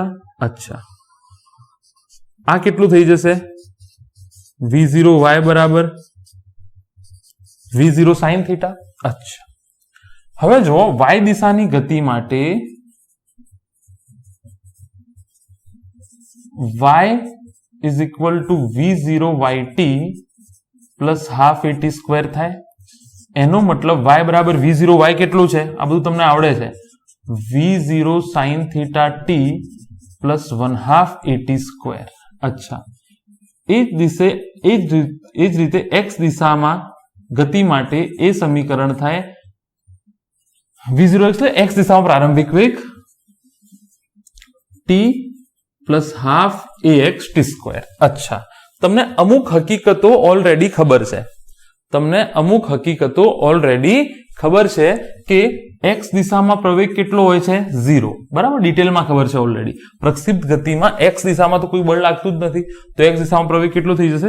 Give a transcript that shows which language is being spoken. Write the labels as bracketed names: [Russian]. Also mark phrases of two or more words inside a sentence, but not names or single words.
[Gujarati] અચ્છા, આ કેટલું થઈ જશે? v0y બરાબર v0 sin થીટા. અચ્છા, હવે જો y દિશાની ગતિ માટે [English] y is equal to v0 yt plus half at square [Gujarati] થાય. એનો મતલબ y બરાબર v0 y કેટલું છે? આ બધું તમને આવડે છે. [English] v0 sin theta t plus 1/2 at square. [Gujarati] અચ્છા, એ જ રીતે x દિશામાં ગતિ માટે એ સમીકરણ થાય v0 એટલે x દિશામાં પ્રારંભિક વેગ [English] t plus half ax t square. [Gujarati] અચ્છા, તમને અમુક હકીકતો ઓલરેડી ખબર છે કે x દિશામાં પ્રવેગ કેટલો હોય છે? 0. બરાબર, ડિટેલમાં ખબર છે ઓલરેડી. પ્રક્ષિપ્ત ગતિમાં x દિશામાં તો કોઈ બળ લાગતું જ નથી, તો x દિશામાં પ્રવેગ કેટલો થઈ જશે?